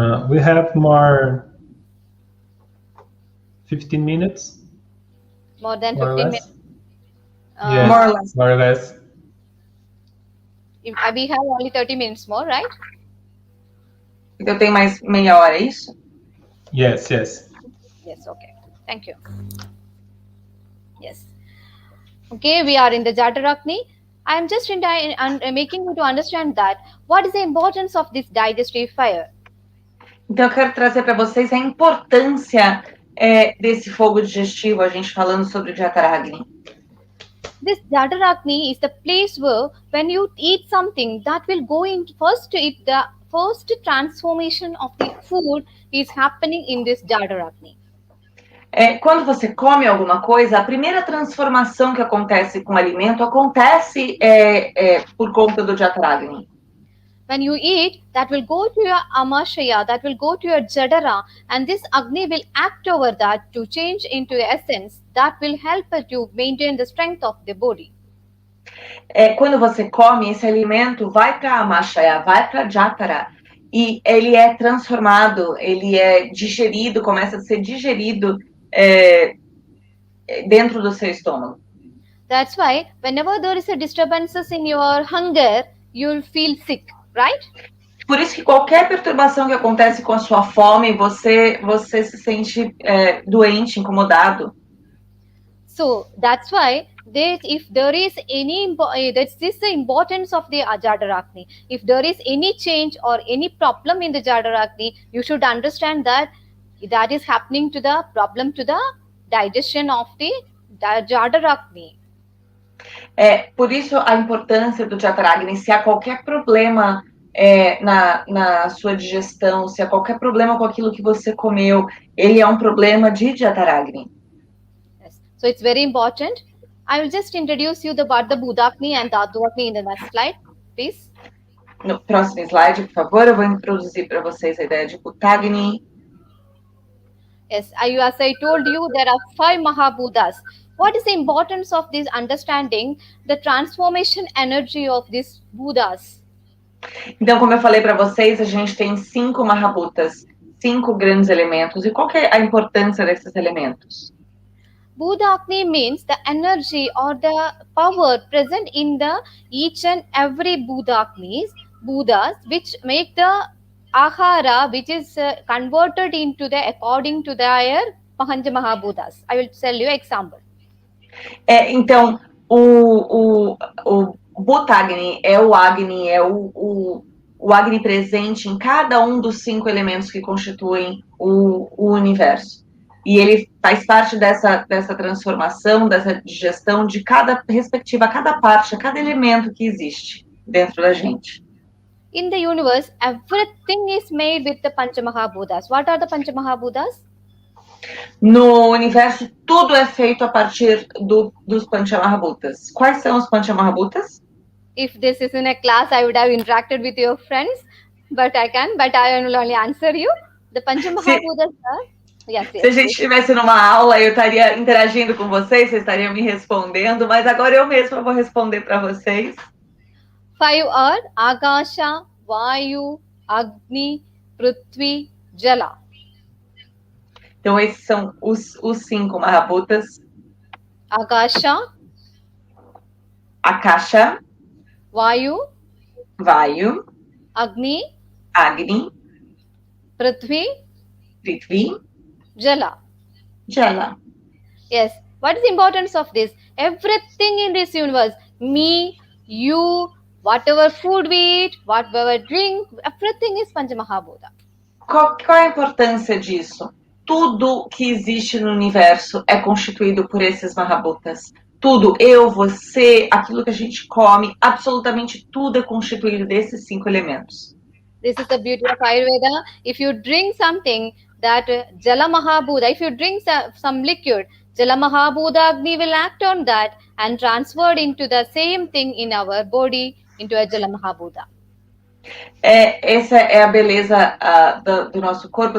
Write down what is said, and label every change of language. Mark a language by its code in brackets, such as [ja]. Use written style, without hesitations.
[en] We have more 15 minutes. More than More or 15 less. minutes. Yes, More or less. more or less. We have only 30 minutes more, right? [pt] Então tem mais meia hora, é isso? [en] Yes, yes. Yes, okay. Thank you. Yes. Okay, we are in the Jatarakni. I am just making you to understand that what is the importance of this digestive fire. [pt] Então eu quero trazer para vocês a importância desse fogo digestivo, a gente falando sobre o Jataragni. [en] This Jatarakni is the place where when you eat something that will go in the first transformation of the food is happening in this Jatarakni. [pt] Quando você come alguma coisa, a primeira transformação que acontece com o alimento acontece por conta do Jataragni. [en] When you eat, that will go to your amashaya, that will go to your jadara, and this Agni will act over that to change into essence that will help you maintain the strength of the body. [pt] Quando você come, esse alimento vai para a amashaya, vai para a jatara, e ele é transformado, ele é digerido, começa a ser digerido dentro do seu estômago. [en] That's why whenever there is a disturbances in your hunger, you'll feel sick. Right? [pt] Por isso que qualquer perturbação que acontece com a sua fome, você se sente doente, incomodado. [en] So that's why if there is any, this is the importance of the Jatarakni. If there is any change or any problem in the Jatarakni, you should understand that is happening to the problem to the digestion of the Jatarakni. [pt] Por isso a importância do Jataragni. Se há qualquer problema na sua digestão, se há qualquer problema com aquilo que você comeu, ele é um problema de Jataragni. [en] Yes. So it's very important. I will just introduce you about the Budakni and Dhaturakni in the next slide, please. [pt] No próximo slide, por favor, eu vou introduzir para vocês a ideia de Budakni. [en] Yes, as I told you, there are 5 Mahabhutas. What is the importance of this understanding the transformation energy of these Buddhas? [pt] Então, como eu falei para vocês, a gente tem 5 Mahabhutas, 5 grandes elementos. E qual que é a importância desses elementos? [en] Budakni means the energy or the power present in the each and every Budaknis, Buddhas, which make the Ahara, which is converted into the according to their Pancha Mahabhutas. I will tell you an example. [pt] Então, o Bhutagni é o Agni, é o Agni presente em cada um dos 5 elementos que constituem o universo. E ele faz parte dessa transformação, dessa digestão de cada parte, cada elemento que existe dentro da gente. [en] In the universe, everything is made with the Pancha Mahabhutas. What are the Pancha Mahabhutas? [pt] No universo, tudo é feito a partir dos Panchamahabhutas. Quais são os Panchamahabhutas? [en] If this is in a class, I would have interacted with your friends, but I will only answer you. The Panchamahabhutas are... Yes, [pt] Se a gente estivesse numa aula, eu estaria interagindo com vocês estariam me respondendo, mas agora eu mesma vou responder para vocês. [en] 5 are Akasha, Vayu, Agni, Prithvi, Jala. [pt] Então, esses são os 5 Mahabhutas. [sa] Akasha, Vayu, Agni, Prithvi, Jala. Yes. [en] What is the importance of this? Everything in this universe, me, you, whatever food we eat, whatever drink, everything is Panchamahabhuta. [pt] Qual é a importância disso? Tudo que existe no universo é constituído por esses Mahabhutas. Tudo, eu, você, aquilo que a gente come, absolutamente tudo é constituído desses 5 elementos. [en] This is the beauty of Ayurveda. If you drink something, that Jala Mahabhuta, if you drink some liquid, Jala Mahabhuta Agni will act on that and transferred into the same thing in our body, into a Jala Mahabhuta. [pt] Essa é a beleza do nosso corpo.